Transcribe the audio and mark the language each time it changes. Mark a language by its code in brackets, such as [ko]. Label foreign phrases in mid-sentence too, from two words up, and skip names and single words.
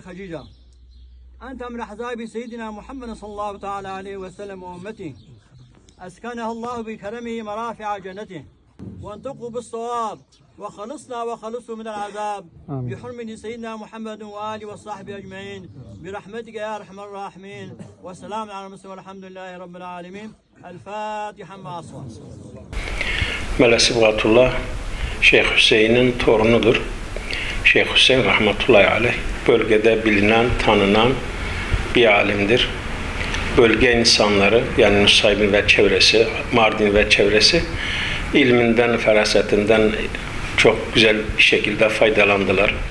[ar] خديجة أنت من أحزاب سيدنا محمد صلى الله تعالى عليه وسلم وأمته أسكنها الله بكرمه مرافع جنته وانطقوا بالصواب وخلصنا وخلصوا من العذاب بحرمة سيدنا محمد وآله وصحبه أجمعين برحمتك يا أرحم الراحمين والسلام على المرسلين والحمد لله رب العالمين الفاتحة مع الصلاة. [tr] Mele Sıbgatullah Şeyh Hüseyin'in torunudur. Şeyh Hüseyin [ar] رحمة الله عليه [tr] bölgede bilinen, tanınan bir alimdir. Bölge insanları yani Nusaybin ve çevresi, Mardin ve çevresi ilminden, ferasetinden çok güzel bir şekilde faydalandılar.